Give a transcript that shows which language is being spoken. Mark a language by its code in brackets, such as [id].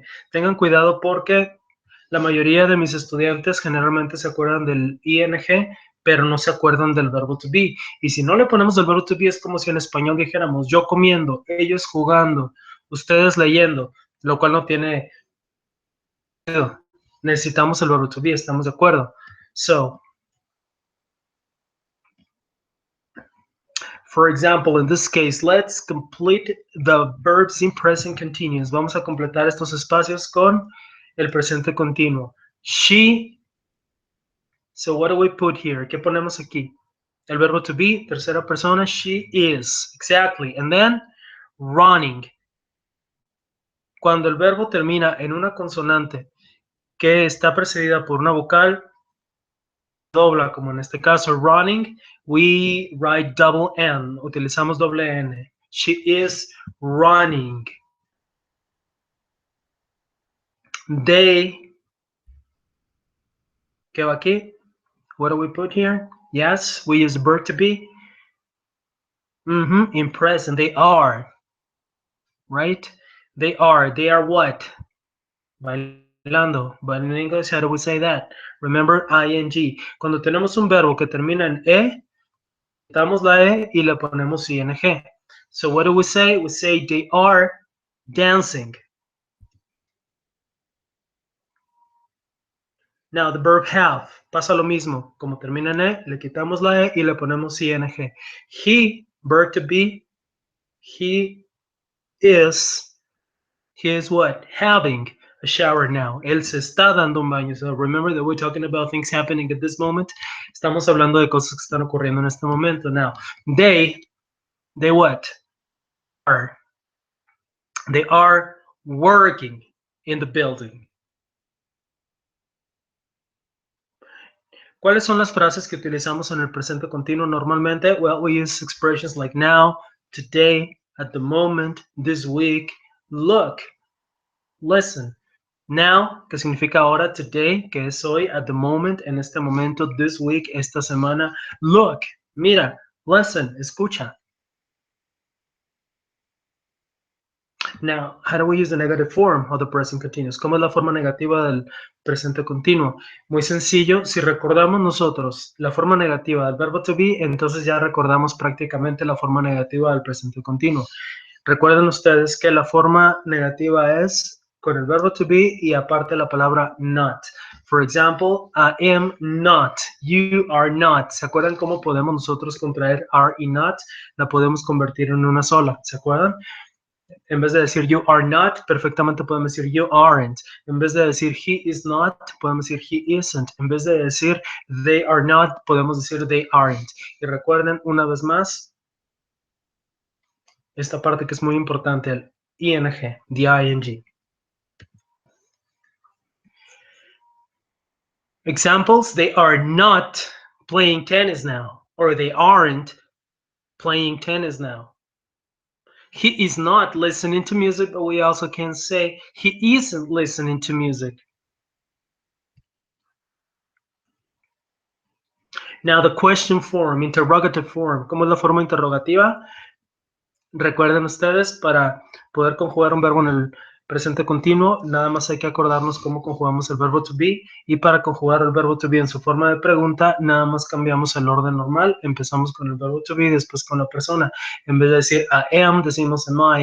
[es] Tengan cuidado porque la mayoría de mis estudiantes generalmente se acuerdan del ing, pero no se acuerdan del verbo to be. Y si no le ponemos el verbo to be, es como si en español dijéramos yo comiendo, ellos jugando, ustedes leyendo, lo cual no tiene sentido. Necesitamos el verbo to be, ¿estamos de acuerdo? [en] So, for example, in this case, let's complete the verbs in present continuous. [es] Vamos a completar estos espacios con el presente continuo. [en] She. So what do we put here? [es] ¿Qué ponemos aquí? El verbo to be, tercera persona, [en] she is. Exactly. And then, running. [es] Cuando el verbo termina en una consonante que está precedida por una vocal, dobla, como en este caso, running, [en] we write double N. [es] Utilizamos doble N. [en] She is running. They. [es] ¿Qué va aquí? [en] What do we put here? Yes, we use the verb to be. In present, they are, right? They are. They are what? [es] Bailando. [en] But in English, how do we say that? Remember, ing. [es] Cuando tenemos un verbo que termina en quitamos la y le ponemos ing. [en] So what do we say? We say they are dancing. Now, the verb have, [es] pasa lo mismo. Como termina en le quitamos la y le ponemos ing. [en] He, verb to be, he is what? Having a shower now. [es] Él se está dando un baño. [en] So remember that we're talking about things happening at this moment. [es] Estamos hablando de cosas que están ocurriendo en este momento. [en] Now, they what? They are working in the building. [es] ¿Cuáles son las frases que utilizamos en el presente continuo normalmente? [en] Well, we use expressions like now, today, at the moment, this week, look, listen. Now, [es] que significa ahora, [en] today, [es] que es hoy, [en] at the moment, [es] en este momento, [en] this week, [es] esta semana. [en] Look, [es] mira, [en] listen, [es] escucha. [en] Now, how do we use the negative form of the present continuous? [es] ¿Cómo es la forma negativa del presente continuo? Muy sencillo, si recordamos nosotros la forma negativa del verbo to be, entonces ya recordamos prácticamente la forma negativa del presente continuo. Recuerden ustedes que la forma negativa es con el verbo to be y aparte la palabra not. [en] For example, I am not, you are not. [es] ¿Se acuerdan cómo podemos nosotros contraer are y not? La podemos convertir en una sola, ¿se acuerdan? En vez de decir [en] you are not, [es] perfectamente podemos decir [en] you aren't. [es] En vez de decir [en] he is not, [es] podemos decir [en] he isn't. [es] En vez de decir [en] they are not, [es] podemos decir [en] they aren't. [es] Y recuerden una vez más esta parte que es muy importante, el ing, [en] the ing. Examples, they are not playing tennis now, or they aren't playing tennis now. He is not listening to music, but we also can say he isn't listening to music. Now the question form, interrogative form. [es] ¿Cómo es la forma interrogativa? Recuerden ustedes, para poder conjugar un verbo en el presente continuo, nada más hay que acordarnos cómo conjugamos el verbo to be, y para conjugar el verbo to be en su forma de pregunta, nada más cambiamos el orden normal. Empezamos con el verbo to be, después con la persona. En vez de decir [en] I am, [es] decimos [en] am I.